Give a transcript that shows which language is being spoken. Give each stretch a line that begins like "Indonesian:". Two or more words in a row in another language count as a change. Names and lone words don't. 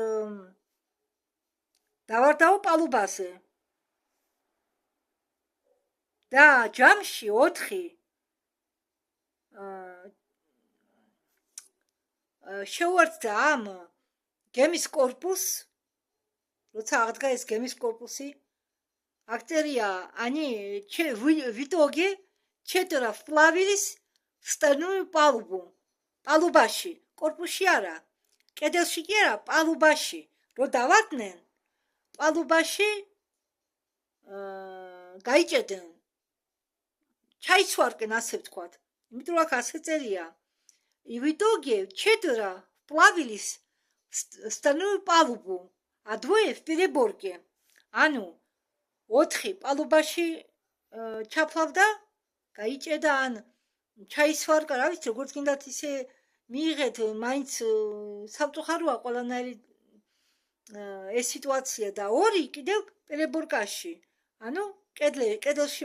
Georgian: დავარდაო პალუბაზე და ჯამში 4 შეუერთდა ამ გემის კორპუსს როცა აღდგა ეს გემის კორპუსი
Russian: актерия они в итоге 4 вплавились в стальную палубу
Georgian: палубაში корпусში არა კედელში კი არა პალუბაში რო დავარდნენ პალუბაში გაიჭედნენ ჩაიცვარკენ ასე ვთქვათ იმიტომ რომ ასე წერია
Russian: и в итоге 4 вплавились в стальную палубу а двое в переборке
Georgian: ანუ 4 პალუბაში ჩაფლავდა გაიჭედა ან ჩაისვარკა რა ვიცი როგორც გინდათ ისე მიიღეთ მაინც სამწუხაროა ყველანაირი ეს სიტუაცია და ორი კიდევ პერებორკაში ანუ კედელში